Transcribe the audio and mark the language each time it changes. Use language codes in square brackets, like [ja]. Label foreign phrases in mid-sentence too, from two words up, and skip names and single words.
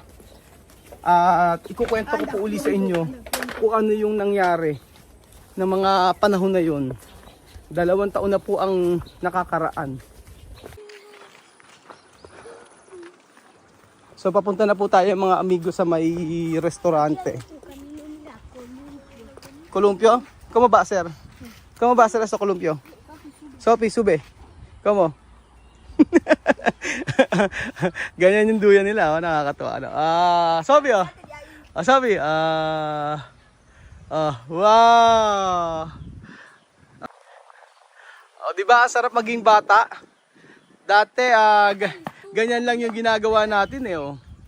[tl] At ikukwento ko po uli sa inyo kung ano yung nangyari ng mga panahon na yun. 2 taon na po ang nakakaraan. So papunta na po tayo mga amigo sa may restaurante. [es] Columpio? ¿Cómo va a ser? ¿Cómo va a ser eso Columpio? Sophie, sube. ¿Cómo? [tl] Ganyan yung duyan nila, oh, nakakatuwa. Sophie, oh. Sophie, wow. Oh, di ba sarap maging bata? Dati ganyan lang yung ginagawa natin eh, oh.